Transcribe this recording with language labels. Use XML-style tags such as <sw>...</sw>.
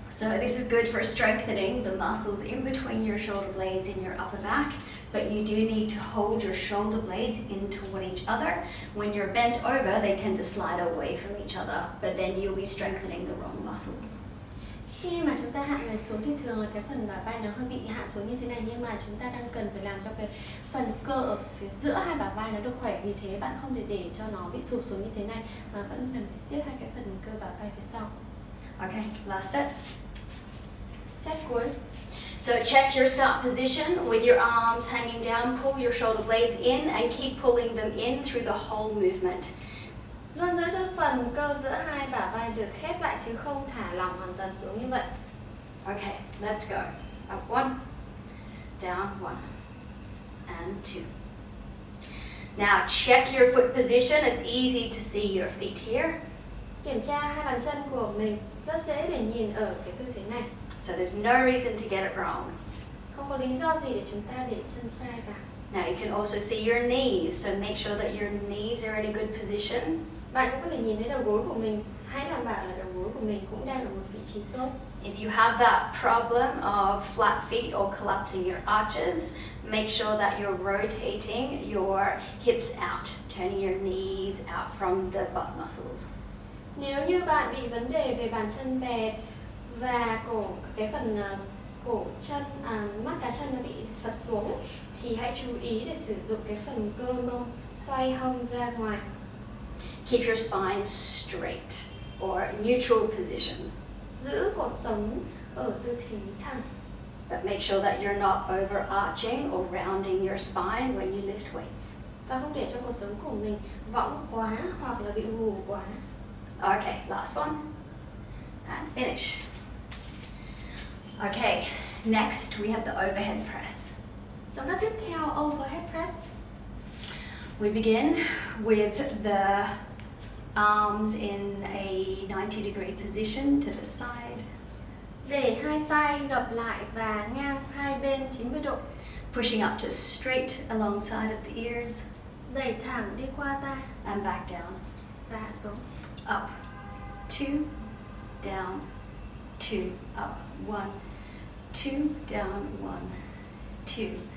<en>So this is good for strengthening the muscles in between your shoulder blades in your upper back, but you do need to hold your shoulder blades in toward each other. When you're bent over, they tend to slide away from each other, but then you'll be strengthening the wrong muscles.</en> <vi>Khi mà chúng ta hạ người xuống thì thường là cái phần bả vai nó hơi bị hạ xuống như thế này, nhưng mà chúng ta đang cần phải làm cho cái phần cơ ở phía giữa hai bả vai nó được khỏe, vì thế bạn không thể để cho nó bị sụp xuống như thế này mà vẫn cần phải siết hai cái phần cơ bả vai phía sau.</vi> <en>Okay, last set.</en> <vi>Set cuối.</vi> <en>So check your start position with your arms hanging down, pull your shoulder blades in and keep pulling them in through the whole movement.</en> <vi>Luôn giữ cho phần cơ giữa hai bả vai được khép lại chứ không thả lỏng hoàn toàn xuống như vậy.</vi> <en>Okay, let's go. Up one, down one, and two. Now check your foot position. It's easy to see your feet here.</en> <vi>Kiểm tra hai bàn chân của mình, rất dễ để nhìn ở cái tư thế này.</vi> <en>So there's no reason to get it wrong.</en> <vi>Không có lý do gì để chúng ta để chân sai cả.</vi> <en>Now you can also see your knees, so make sure that your knees are in a good position.</en> <vi>Bạn cũng có thể nhìn thấy đầu gối của mình. Hãy đảm bảo là đầu gối của mình cũng đang ở một vị trí tốt.</vi> <en>If you have that problem of flat feet or collapsing your arches, make sure that you're rotating your hips out, turning your knees out from the butt muscles.</en> <vi>Nếu như bạn bị vấn đề về bàn chân bẹt và cái phần cổ chân, mắt cá chân nó bị sập xuống ấy, thì hãy chú ý để sử dụng cái phần cơ mông xoay hông ra ngoài.</vi> <en>Keep your spine straight or neutral position.</en> <vi>Giữ cột sống ở tư thế thẳng.</vi> <en>But make sure that you're not overarching or rounding your spine when you lift weights.</en> <vi>Và không để cho cột sống của mình võng quá hoặc là bị gù quá.</vi> <en>Okay, last one. And finish. Okay, next we have the overhead press.</en> <vi>Động tác tiếp theo, overhead press.</vi> <en>We begin with the arms in a 90-degree position to the side.</en> <vi>Để hai tay gập lại và ngang hai bên 90 độ.</vi> <en>Pushing up to straight alongside of the ears.</en> <vi>Đẩy thẳng đi qua tai.</vi> <en>And back down.</en> <vi>Và hạ xuống.</vi> <en>Up, two, down, two, up, one, two, down, one, two.</en>